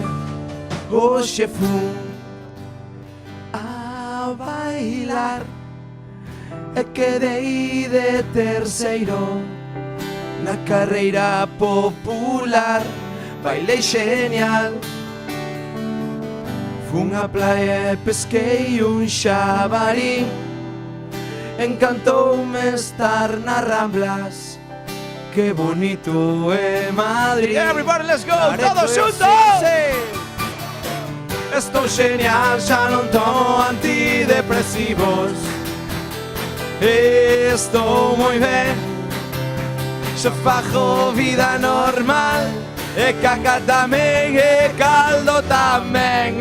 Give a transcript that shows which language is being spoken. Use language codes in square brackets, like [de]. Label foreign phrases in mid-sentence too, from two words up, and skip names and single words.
[gl] Hoxe fun a bailar e quedei de terceiro na carreira popular. Bailei genial, fun a praia e pesquei un xabarín. Encantoume estar nas Ramblas, que bonito é Madrid. [en] Everybody, let's go, [gl] todos xuntos! Estou genial, xa non tomo antidepresivos. Estou moi ben, xa fago vida normal. E caca tamén, e caldo tamén.